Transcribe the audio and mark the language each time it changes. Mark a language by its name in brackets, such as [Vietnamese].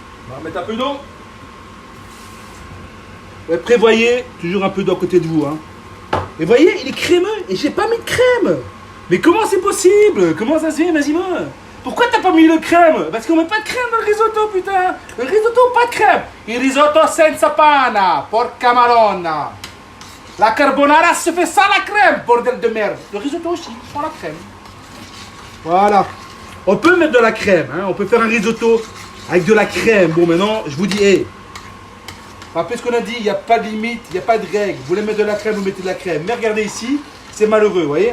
[French] On va mettre un peu d'eau. Ouais, prévoyez toujours un peu d'eau à côté de vous. Hein. Et voyez, il est crémeux et j'ai pas mis de crème. Mais comment c'est possible? Comment ça se fait, Massimo? Pourquoi t'as pas mis le crème? Parce qu'on met pas de crème dans le risotto, putain. Le risotto, pas de crème. [Italian] Il risotto senza panna, porca maronna. [French] La carbonara se fait sans la crème, bordel de merde. Le risotto aussi, sans la crème. Voilà. On peut mettre de la crème, hein. On peut faire un risotto avec de la crème. Bon, maintenant, je vous dis, hé. Rappelez ce qu'on a dit, il n'y a pas de limite, il n'y a pas de règle. Vous voulez mettre de la crème, vous mettez de la crème. Mais regardez ici, c'est malheureux, vous voyez?